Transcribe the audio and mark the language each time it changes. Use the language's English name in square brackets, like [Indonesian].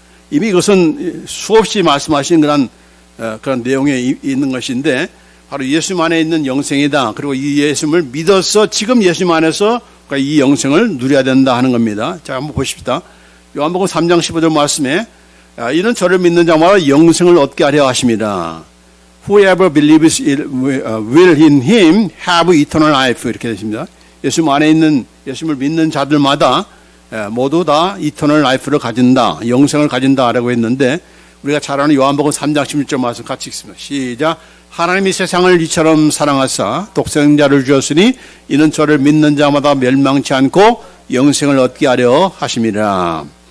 [Korean] 이미 이것은 수없이 말씀하신 그런 내용에 있는 것인데, 바로 예수님 안에 있는 영생이다. 그리고 이 예수님을 믿어서 지금 예수님 안에서 이 영생을 누려야 된다 하는 겁니다. 자, 한번 보십시다. 요한복음 3장 15절 말씀에 이는 저를 믿는 자마다 영생을 얻게 하려 하십니다. [English] Whoever believes will in him have eternal life. [Korean] 이렇게 되십니다. 예수님 안에 있는, 예수님을 믿는 자들마다 모두 다 [English] eternal life [Korean] 를 가진다, 영생을 가진다라고 했는데, 우리가 잘 아는 요한복음 3장 16절 말씀 같이 읽습니다. 시작. 하나님이 세상을 이처럼 사랑하사 독생자를 주었으니 이는 저를 믿는 자마다 멸망치 않고 영생을 얻게 하려 하심이라.